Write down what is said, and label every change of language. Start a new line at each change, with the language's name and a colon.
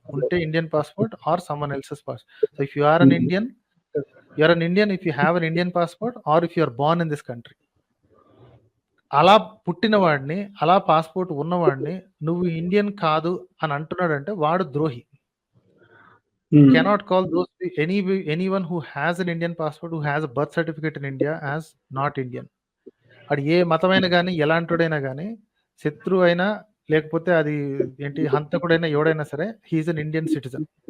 Telugu: ఉంటే
English: Indian passport or someone else's so, if you are an hmm. Indian, you are an Indian if you have an Indian passport or if you are born in this country.
Telugu: అలా పుట్టిన వాడిని, అలా passport ఉన్నవాడిని నువ్వు Indian కాదు అని అంటున్నాడంటే వాడు ద్రోహి.
English: You hmm. cannot call anyone who has an Indian passport, who has a birth certificate in India as not Indian.
Telugu: వాడు ఏ మతమైనా గాని, ఎలాంటోడైనా గాని, శత్రువైనా లేకపోతే అది హంతకుడైనా ఎవడైనా సరే
English: He is an Indian citizen.